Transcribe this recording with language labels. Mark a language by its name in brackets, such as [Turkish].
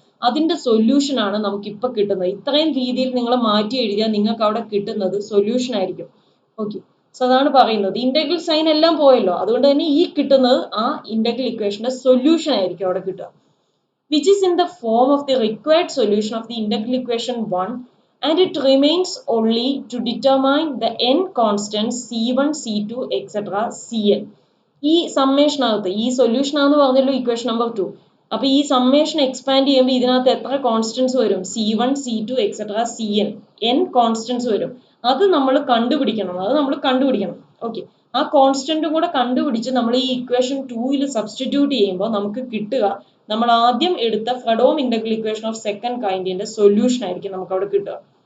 [Malayalam] അതിന്റെ സൊല്യൂഷൻ ആണ് നമുക്ക് ഇപ്പൊ കിട്ടുന്നത്. ഇത്രയും രീതിയിൽ നിങ്ങൾ മാറ്റി എഴുതിയാൽ നിങ്ങൾക്ക് അവിടെ കിട്ടുന്നത് സൊല്യൂഷൻ ആയിരിക്കും. ഓക്കെ, സോ അതാണ് പറയുന്നത്. ഇന്റഗ്രൽ സൈൻ എല്ലാം പോയല്ലോ, അതുകൊണ്ട് തന്നെ ഈ കിട്ടുന്നത് ആ ഇന്റഗ്രൽ ഇക്വേഷന്റെ സൊല്യൂഷൻ ആയിരിക്കും അവിടെ കിട്ടുക, [English] which is in the form of the required solution of the integral equation 1, and it remains only to determine the n constants c1, c2, etc. cn. [Malayalam] ഈ സമ്മേഷനകത്ത് ഈ സൊല്യൂഷൻ ആണെന്ന് പറഞ്ഞല്ലോ ഇക്വേഷൻ നമ്പർ 2. അപ്പൊ ഈ സമ്മേഷൻ എക്സ്പാൻഡ് ചെയ്യുമ്പോൾ ഇതിനകത്ത് എത്ര constants വരും? c1, c2, etc. cn, n constants വരും. അത് നമ്മൾ കണ്ടുപിടിക്കണം. ഓക്കെ, ആ കോൺസ്റ്റന്റും കൂടെ കണ്ടുപിടിച്ച് നമ്മൾ ഈ ഇക്വേഷൻ 2ൽ സബ്സ്റ്റിറ്റ്യൂട്ട് ചെയ്യുമ്പോൾ നമുക്ക് കിട്ടുക നമ്മൾ ആദ്യം എടുത്ത ഫ്രെഡോം integral equation of second കൈൻഡിന്റെ solution ആയിരിക്കും നമുക്ക് അവിടെ കിട്ടുക.